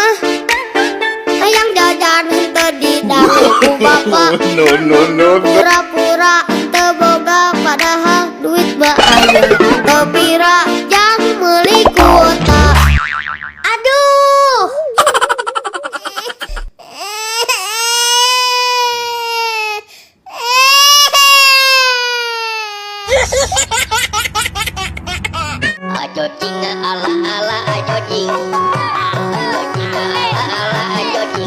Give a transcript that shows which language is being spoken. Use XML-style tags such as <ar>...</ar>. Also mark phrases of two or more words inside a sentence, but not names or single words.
<su>Ayang jajan henteu di dapurku bapak.</su> <en>No, no, no, no.</en> <su>Pura-pura teu boga padahal duit baaya. Teu pira jang meuli kuota. Aduh. Ajo jing ala ala ajo jing. Ajo jing ala ala ajo jing.</su>